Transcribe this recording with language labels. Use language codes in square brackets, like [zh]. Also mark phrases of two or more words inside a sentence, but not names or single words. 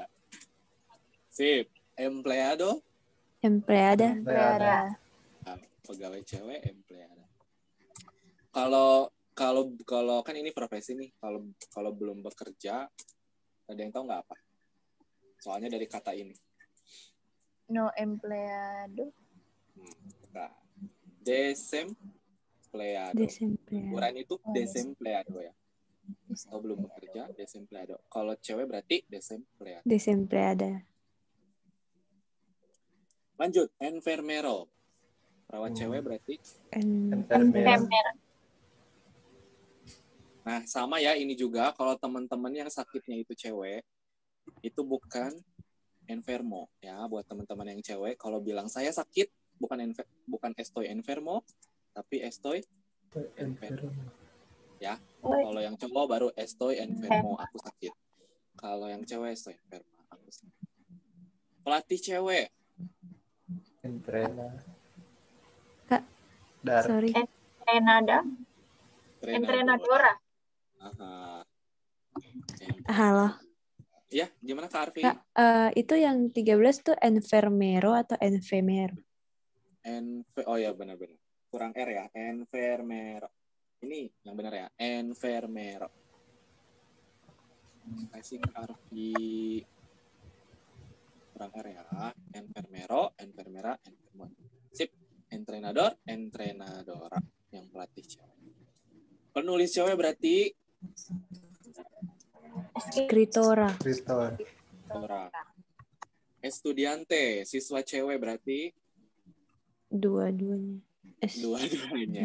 [id] Sip. Empleada. Pegawai cewek, empleada. Kalau kan ini profesi nih. Kalau belum bekerja, ada yang tahu nggak apa? Soalnya dari kata ini. [es] No empleado. [id] Nah, desempleado. Ukuran itu desempleado ya. Kalau belum bekerja, desempleado. Kalau cewek berarti desempleada. Lanjut, enfermero. Perawat cewek berarti [es] Enfermera. [id] Nah, sama ya ini juga. Kalau teman-teman yang sakitnya itu cewek, itu bukan enfermo ya. Buat teman-teman yang cewek, kalau bilang saya sakit, bukan [es] estoy enfermo, [id] tapi [es] estoy enfermo. [id] Ya. Kalau yang cowok baru [es] estoy enfermo, [id] aku sakit. Kalau yang cewek [es] estoy enfermo, [id] aku sakit. Pelatih cewek. Sorry. [es] Entrenadora. [id] Halo. Ya, gimana Kak Arfi? Kak, itu yang 13 tuh enfermero atau enfermero? Oh ya, benar-benar. Kurang R ya, enfermero. Ini yang benar ya, enfermero. Kasih Kak Arfi. Kurang R ya, [es] enfermero, enfermera, enfermo. Sip, entrenador, entrenadora. [id] Yang pelatih cewek. Penulis cewek berarti [es] Escritora. Estudiante, [id] siswa cewek berarti Dua-duanya. dua-duanya. Dua-duanya.